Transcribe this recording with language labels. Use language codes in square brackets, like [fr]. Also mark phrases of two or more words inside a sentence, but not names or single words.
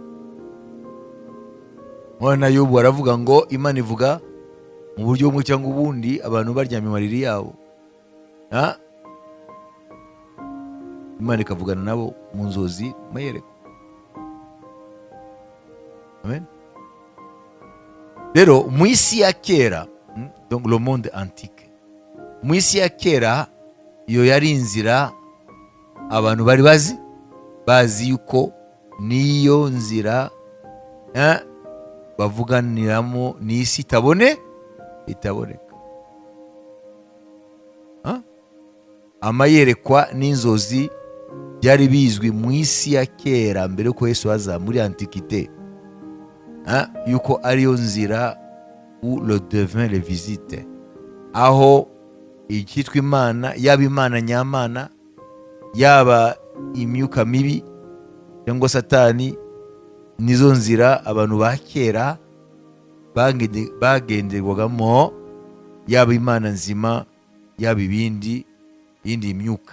[rw] Mwana Yobu aravuga ngo Imana ivuga mu buryo bumwe cyangwa ubundi abantu baryamye mariri yabo. Imana ikavugana nabo mu nzozi mayereko. Amen. Rero mu isi ya kera, [fr] donc le monde antique, [rw] mu isi ya kera iyo yari inzira abantu bari bazi yuko niyo nzira bavuganiramo n'isi itaboneka. Amayerekwa n'inzozi byari bizwi mu isi ya kera mbere yuko Yesu aza muri antikite, yuko ariyo nzira [fr] où le devin le visite, [rw] aho icyitwa Imana, yaba Imana nyamana yaba imyuka mibi cyangwa Satani, nizo nzira abantu ba kera bagenderwagamo, yaba Imana nzima yaba iyindi myuka.